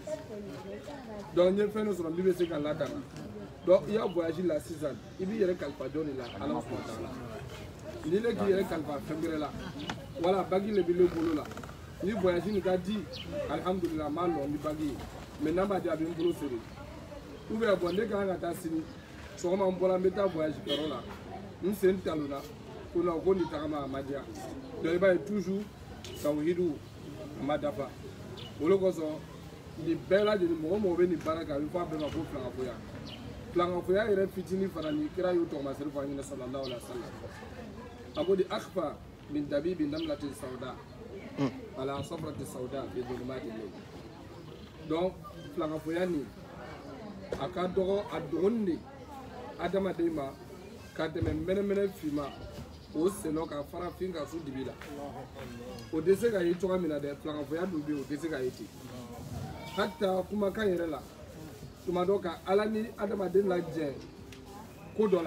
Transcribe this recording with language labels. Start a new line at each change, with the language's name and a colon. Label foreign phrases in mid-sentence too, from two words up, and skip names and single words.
Bambara: donc n ye fɛn dɔ sɔrɔ min bɛ se ka latanga donc i y'a voyage la sisan i b'i yɛrɛ kalifa jɔn de la
Arabic: الله سبحانه وتعالى
Bambara: ni ne k'i yɛrɛ kalifa fɛn wɛrɛ la wala bagi le bɛ ne bolo la ni voyage nin ka di alihamudulila n b'a nɔ ni bagi ye mais n'a ma di a bɛ n bolo feere
French: ou bien
Bambara: bon ne ka kan ka taa sini sɔgɔma n bɔra n bɛ taa voyage kɛyɔrɔ la n sen talonna ko non ko nin tagama a ma diya donc i b'a ye toujours tawhidu a ma dafa o de kosɔn nin bɛɛ lajɛlen mɔgɔ mɔgɔ bɛ nin baara kɛ a bɛ fɔ a bɛɛ ma ko filankafoya filankafoya yɛrɛ fitinin fana ni kira y'o tɔgɔmasɛri fɔ an ɲɛna
Arabic: صلى الله عليه وسلم
Bambara: a ko di
Arabic: أخفى من دبيب النملة السوداء على الصفاة السوداء في ظلمة الليل
Bambara: donc filankafoya nin a ka dɔgɔ a dɔgɔnin de adamaden ma ka tɛmɛ mɛnɛmɛnɛ finma o senɔ ka fara fin ka su dibi la o tɛ se ka ye cogoya min na dɛ filankafoya dun bɛ yen o tɛ se ka ye ten hatta kumakan yɛrɛ la tuma dɔ ka ala ni adamaden lajɛ ko dɔ